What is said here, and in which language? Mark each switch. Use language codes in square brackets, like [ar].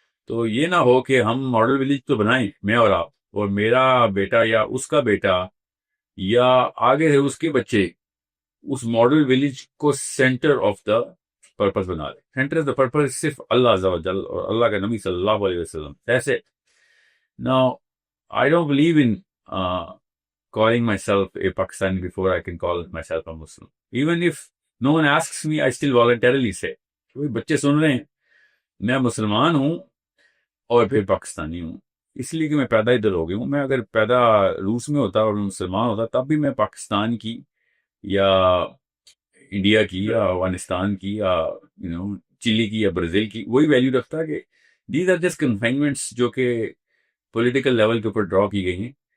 [ur] تو یہ نہ ہو کہ ہم ماڈل ولیج تو بنائیں، میں اور آپ اور میرا بیٹا یا اس کا بیٹا یا آگے ہے اس کے بچے اس ماڈل ولیج کو سینٹر آف دا پرپس بنا لیں. سینٹر آف دا پرپس صرف اللہ عز و جل اور اللہ کا نبی صلی اللہ علیہ وسلم. ایسے [en] Now, I don't believe in calling myself a Pakistani before I can call myself a Muslim. Even if no one asks me, I still voluntarily say. [ur] کوئی بچے سن رہے ہیں میں مسلمان ہوں اور پھر پاکستانی ہوں، اس لیے کہ میں پیدا ادھر ہو گیا ہوں. میں اگر پیدا روس میں ہوتا اور مسلمان ہوتا تب بھی میں پاکستان کی یا انڈیا کی یا افغانستان کی یا چلی کی یا برازیل کی وہی ویلیو رکھتا کہ [en] these are just confinements [ur] جو کہ پولیٹیکل لیول کے اوپر ڈرا کی گئی ہیں.